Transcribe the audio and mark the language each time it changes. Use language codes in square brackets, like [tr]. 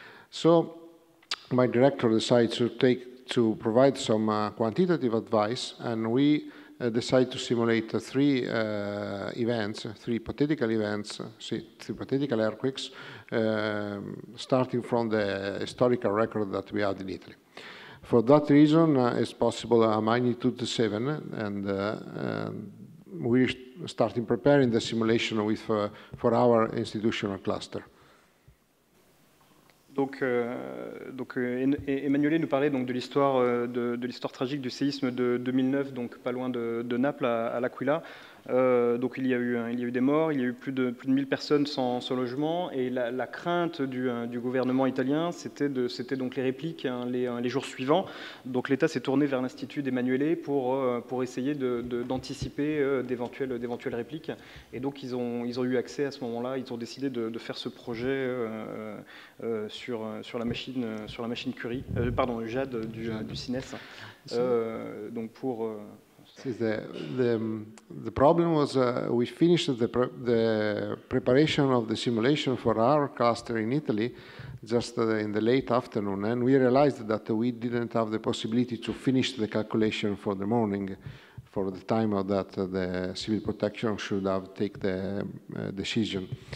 [en] So my director decided to provide some quantitative advice, and we decided to simulate three events, three hypothetical events, three hypothetical earthquakes, starting from the historical record that we had in Italy. For that reason, it's possible a magnitude 7, and we're starting preparing the simulation with for our institutional cluster. [fr] Donc Emmanuel nous parlait donc de l'histoire tragique du séisme de 2009, donc pas loin de Naples à l'Aquila. Donc il y a eu des morts, il y a eu plus de 1000 personnes sans logement, et la crainte du gouvernement italien, c'était donc les répliques les jours suivants. Donc l'État s'est tourné vers l'Institut d'Emanuele pour essayer d'anticiper d'éventuelles répliques. Et donc ils ont eu accès à ce moment-là, ils ont décidé de faire ce projet sur la machine Curie, pardon, JAD du CINES. Donc pour [en] The problem was we finished the preparation of the simulation for our cluster in Italy just in the late afternoon, and we realized that we didn't have the possibility to finish the calculation for the morning, for the time of that the civil protection should have take the decision.